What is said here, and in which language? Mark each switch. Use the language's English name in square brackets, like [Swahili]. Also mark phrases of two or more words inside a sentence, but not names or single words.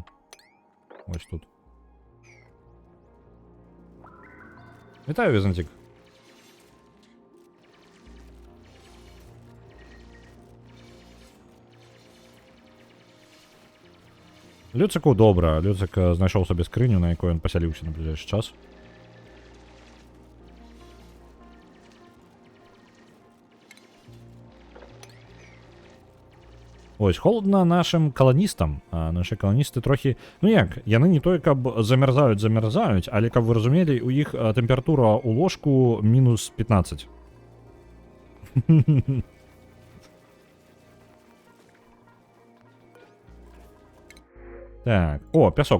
[Belarusian] Вось тут. Вітаю, Візантик. Люцику добра. Люцик знайшоў сабе скрыню, на якой ён пасяліўся на бліжэйшы час. [Ukrainian] Ось, холодна нашим каланістам. Наші каланісты трохі... [Belarusian] Ну як, яны не той, каб замярзаюць, але каб вы разумелі, у іх тэмпература ў ложку мінус 15. Так, о, пясок.